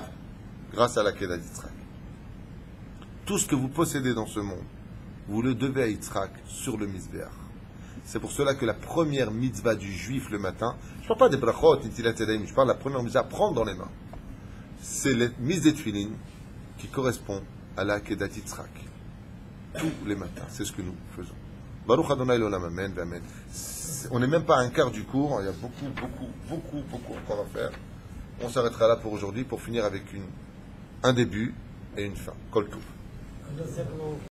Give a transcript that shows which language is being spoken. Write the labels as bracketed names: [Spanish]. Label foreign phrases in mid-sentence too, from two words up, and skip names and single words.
[French] Grâce à la [Hebrew] עקדת יצחק. [French] Tout ce que vous possédez dans ce monde, vous le devez à Yitzhak sur le Mizbeach. C'est pour cela que la première mitzvah du juif le matin, je ne parle pas des brachot, je parle de la première mitzvah à prendre dans les mains. C'est la mise des tefilin qui correspond à la [Hebrew] עקדת יצחק. [French] Tous les matins, c'est ce que nous faisons. [Hebrew] ברוך אדוני לעולם, אמן, אמן. [French] On n'est même pas à un quart du cours, il y a beaucoup encore à faire. On s'arrêtera là pour aujourd'hui pour finir avec un début et une fin. [Hebrew] כל טוב.